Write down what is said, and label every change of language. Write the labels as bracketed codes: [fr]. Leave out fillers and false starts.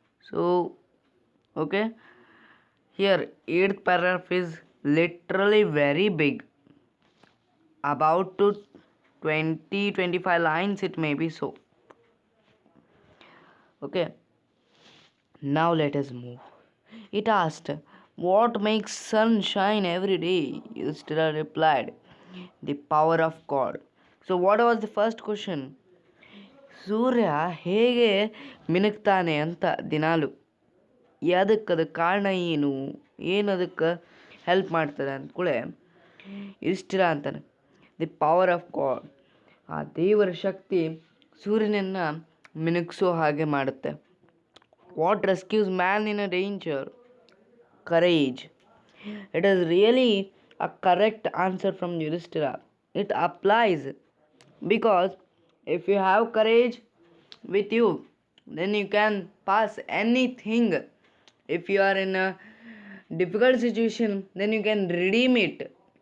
[en] So, okay, here 8th paragraph is literally very big, about to 20-25 lines it may be so. Okay, now let us move. It asked, what makes sun shine every day? Yudhishthira replied, the power of God. So what was the first question? [kn] ಸೂರ್ಯ ಹೇಗೆ ಮಿನುಗ್ತಾನೆ ಅಂತ ದಿನಾಲು ಅದಕ್ಕೆ ಕಾರಣ ಏನು ಅದಕ್ಕೆ help ಮಾಡ್ತದೆ ಅಂದ್ಕೂಳೆ ಇಷ್ಟಿರ ಅಂತಾನೆ [en] The power of God. [kn] ಆ ದೇವರ ಶಕ್ತಿ ಸೂರ್ಯನನ್ನು ಮಿನುಗ್ಸೋ ಹಾಗೆ ಮಾಡುತ್ತೆ. [en] What rescues man in a danger? Courage. It is really a correct answer from Yudhishthira. It applies because if you have courage with you, then you can pass anything. If you are in a difficult situation, then you can redeem it.